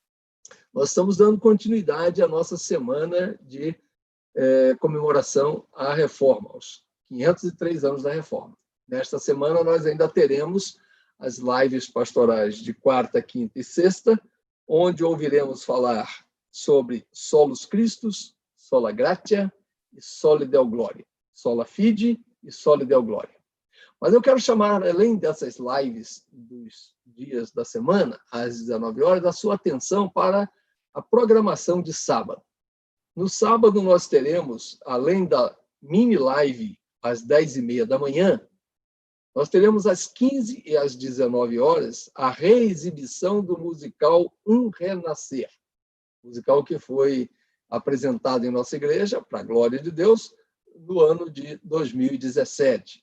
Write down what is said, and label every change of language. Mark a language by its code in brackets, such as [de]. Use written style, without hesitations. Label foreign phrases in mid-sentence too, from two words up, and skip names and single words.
[pt] Nós estamos dando continuidade à nossa semana de comemoração à Reforma, aos 503 anos da Reforma. Nesta semana, nós ainda teremos as lives pastorais de quarta, quinta e sexta, onde ouviremos falar sobre [la] Solus Christus, Sola Gratia [pt] e [la] Soli Deo Gloria, Sola Fide [pt] e [la] Soli Deo Gloria. [pt] Mas eu quero chamar, além dessas lives dos dias da semana, às 19 horas, a sua atenção para a programação de sábado. No sábado, nós teremos, além da mini live às 10h30 da manhã, nós teremos às 15 e às 19 horas a reexibição do musical Um Renascer, musical que foi apresentado em nossa igreja, para a glória de Deus, no ano de 2017.